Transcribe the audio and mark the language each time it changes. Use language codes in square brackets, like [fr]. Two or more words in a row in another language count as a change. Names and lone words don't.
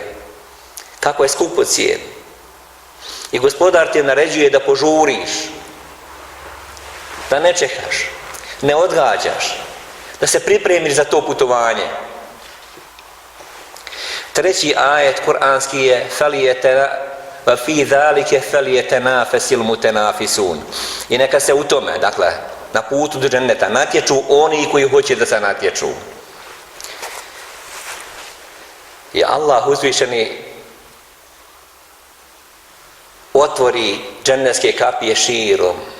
[bs] Kako je skupocijen? I gospodar ti naređuje da požuriš, da ne čekaš, ne odgađaš, da se pripremiš za to putovanje. Treći ajet kuranski je [ar] فَفِي ذَلِكَ فَلْيَتَنَافَسِ الْمُتَنَافِسُونَ. [bs] I neka se u tome, dakle, na putu do dženneta natječu oni koji hoće da se natječu. I Allah uzvišeni otvori džennetske kapije širom.